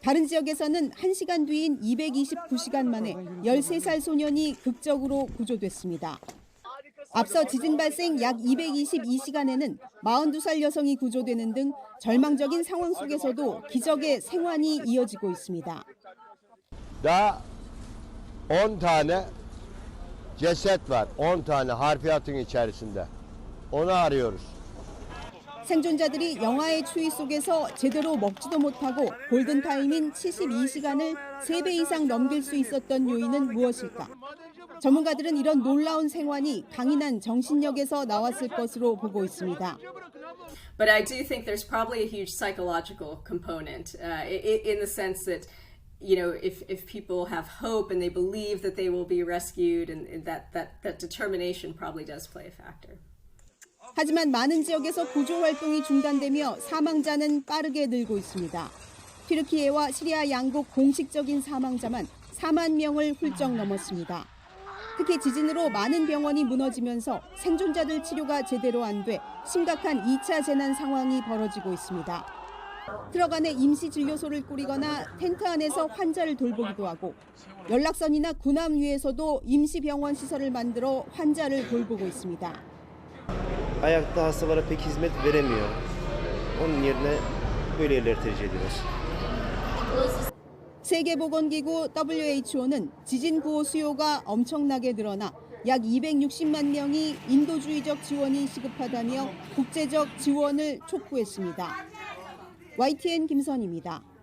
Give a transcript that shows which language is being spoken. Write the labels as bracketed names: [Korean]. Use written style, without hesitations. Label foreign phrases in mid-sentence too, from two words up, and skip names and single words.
[Korean] 다른 지역에서는 1시간 뒤인 229시간 만에 13살 소년이 극적으로 구조됐습니다. 앞서 지진 발생 약 222시간에는 42살 여성이 구조되는 등 절망적인 상황 속에서도 기적의 생환이 이어지고 있습니다. [Turkish] Daha 10 tane ceset var. 10 tane harfiyatın içerisinde. Onu arıyoruz. [Korean] 생존자들이 영하의 추위 속에서 제대로 먹지도 못하고 골든타임인 72시간을 3배 이상 넘길 수 있었던 요인은 무엇일까? 전문가들은 이런 놀라운 생환이 강인한 정신력에서 나왔을 것으로 보고 있습니다. [English] But I do think there's probably a huge psychological component in the sense that, you know, if people have hope and they believe that they will be rescued, and that determination probably does play a factor. [Korean] 하지만 많은 지역에서 구조 활동이 중단되며 사망자는 빠르게 늘고 있습니다. 튀르키예와 시리아 양국 공식적인 사망자만 4만 명을 훌쩍 넘었습니다. 특히 지진으로 많은 병원이 무너지면서 생존자들 치료가 제대로 안 돼 심각한 2차 재난 상황이 벌어지고 있습니다. 트럭 안에 임시 진료소를 꾸리거나 텐트 안에서 환자를 돌보기도 하고 연락선이나 군함 위에서도 임시 병원 시설을 만들어 환자를 돌보고 있습니다. [Turkish] Ayakta hastalara pek hizmet veremiyor. Onun yerine böyle yerleri tercih ediyoruz. [Korean] 세계보건기구 WHO는 지진 구호 수요가 엄청나게 늘어나 약 260만 명이 인도주의적 지원이 시급하다며 국제적 지원을 촉구했습니다. YTN 김선희입니다.